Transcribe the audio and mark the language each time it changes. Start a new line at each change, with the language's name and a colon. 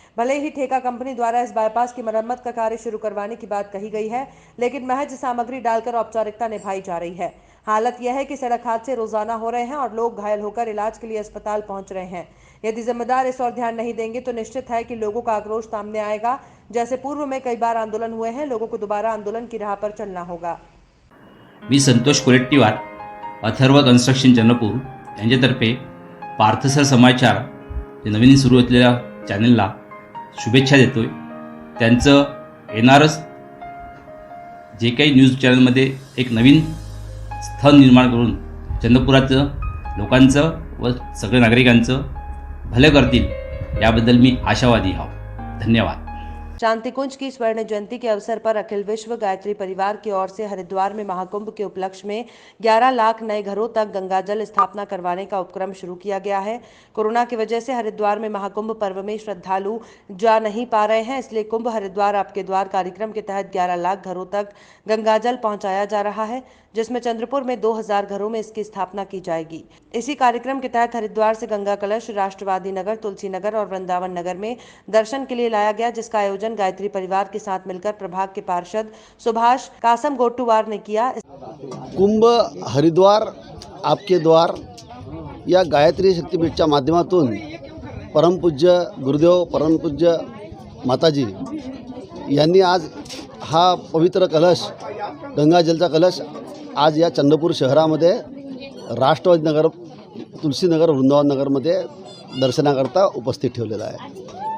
Hindi: भले ही ठेका कंपनी द्वारा इस बाईपास की मरम्मत का कार्य शुरू करवाने की बात कही गई है, लेकिन महज सामग्री डालकर औपचारिकता निभाई जा रही है। हालत यह है कि सड़क हादसे रोजाना हो रहे हैं और लोग घायल होकर इलाज के लिए अस्पताल पहुंच रहे हैं। यदि जिम्मेदार इस ओर ध्यान नहीं देंगे तो निश्चित है कि लोगों का आक्रोश सामने आएगा। जैसे पूर्व में कई बार आंदोलन हुए हैं, लोगों को दोबारा आंदोलन की राह पर चलना होगा।
Marathi: मी संतोष कोलेट्टीवार, अथर्व कन्स्ट्रक्शन चंद्रपूर यांच्यातर्फे पार्थसर समाचार जे नवीन सुरू असलेल्या चॅनलला शुभेच्छा देतोय। त्यांचं येणारच जे काही न्यूज चॅनलमध्ये एक नवीन स्थळ निर्माण करून चंद्रपुराचं लोकांचं व सगळ्या नागरिकांचं भले करतील याबद्दल मी आशावादी आहो। धन्यवाद।
Hindi: शांतिकुंज की स्वर्ण जयंती के अवसर पर अखिल विश्व गायत्री परिवार की ओर से हरिद्वार में महाकुंभ के उपलक्ष्य में 11 लाख नए घरों तक गंगाजल स्थापना करवाने का उपक्रम शुरू किया गया है। कोरोना की वजह से हरिद्वार में महाकुंभ पर्व में श्रद्धालु जा नहीं पा रहे हैं, इसलिए कुंभ हरिद्वार आपके द्वार कार्यक्रम के तहत 11 लाख घरों तक गंगाजल पहुंचाया जा रहा है, जिसमें चंद्रपुर में 2000 घरों में इसकी स्थापना की जाएगी। इसी कार्यक्रम के तहत हरिद्वार से गंगा कलश राष्ट्रवादी नगर, तुलसी नगर और वृंदावन नगर में दर्शन के लिए लाया गया, जिसका आयोजन गायत्री परिवार के साथ मिलकर प्रभाग के पार्षद सुभाष कासम गोटुवार ने किया।
Marathi: कुंभ हरिद्वार आपके द्वार या गायत्री शक्तीपीठच्या माध्यमातून परमपूज्य गुरुदेव परमपूज्य माताजी यांनी आज हा पवित्र कलश गंगाजलचा कलश आज या चंद्रपूर शहरामध्ये राष्ट्रवादी नगर, तुलसीनगर, वृंदावन नगरमध्ये दर्शनाकरता उपस्थित ठेवलेला आहे।